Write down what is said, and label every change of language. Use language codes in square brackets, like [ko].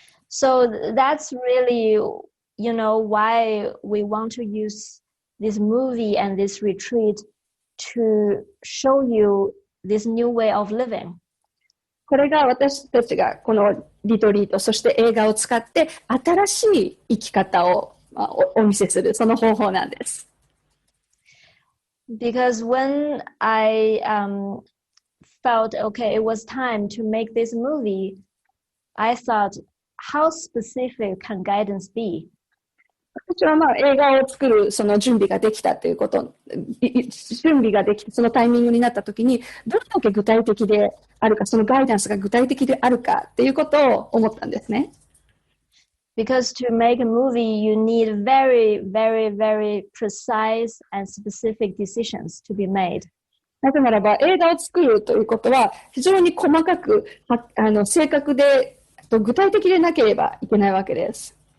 [en] So that's really, why we want to use this movie and this retreat to show you this new way of living. [ja] これが私たちがこのリトリート、そして映画を使って新しい生き方をお見せする、その方法なんです。 [en] Because when I felt, okay, it was time to make this movie, I thought, how specific can guidance be? [ja] 私は映画を作るその準備ができたということ、準備ができてそのタイミングになったときに、どれだけ具体的であるか、そのガイダンスが具体的であるかっていうことを思ったんですね。 [en] Because to make a movie, you need very, very, very precise and specific decisions to be made. [ja] なぜならば映画を作るということは非常に細かく正確で具体的でなければいけないわけです。